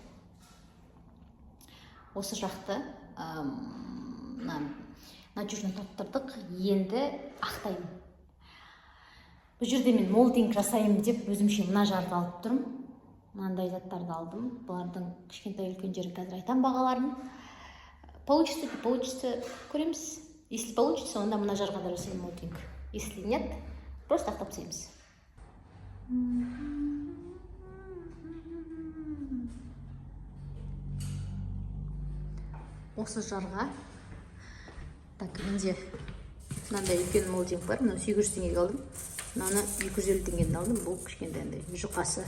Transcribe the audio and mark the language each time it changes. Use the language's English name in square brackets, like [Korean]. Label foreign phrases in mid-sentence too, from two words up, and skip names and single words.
[Kazakh] Осы жақты надежно таптырдық. Енді ақтаймын. Бұл жерде мен молдинг жасаймын деп өзімше мына жарды алып тұрмын. Мынандай заттарды алдым. Бұлардың кішкентай үлкен жері қазір айтам бағаларын. [Russian] Получится, не получится, көреміз. Если получится, [Kazakh] онда мына жарға да жасаймын молдинг. [Russian] Если нет, просто [Kazakh] ақтап тастаймыз. Осы жарға так, менде мынандай үлкен молдинг бар. Мына 800 теңгеге алдым. Мынаны 250 теңгеден алдым. Бұл кішкентай жұқасы.